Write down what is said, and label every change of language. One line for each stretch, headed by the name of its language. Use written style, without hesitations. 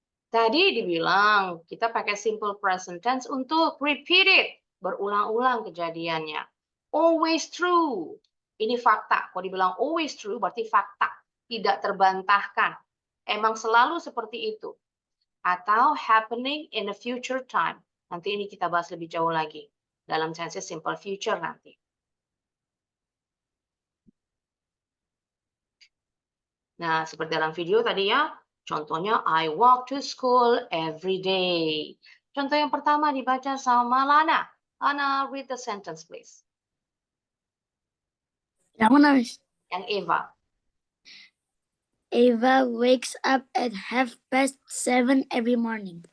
Indonesian: Tadi dibilang kita pakai simple present tense untuk
English: repeat it,
Indonesian: berulang-ulang kejadiannya.
English: Always true.
Indonesian: Ini fakta. Kalau dibilang always true berarti fakta, tidak terbantahkan. Emang selalu seperti itu. Atau
English: happening in the future time.
Indonesian: Nanti ini kita bahas lebih jauh lagi dalam tense simple future nanti. Nah, seperti dalam video tadi ya, contohnya
English: I walk to school every day.
Indonesian: Contoh yang pertama dibaca sama Lana.
English: Lana, read the sentence please.
Indonesian: Yang mana, Miss? Yang Eva.
English: Eva wakes up at 7:30 every morning.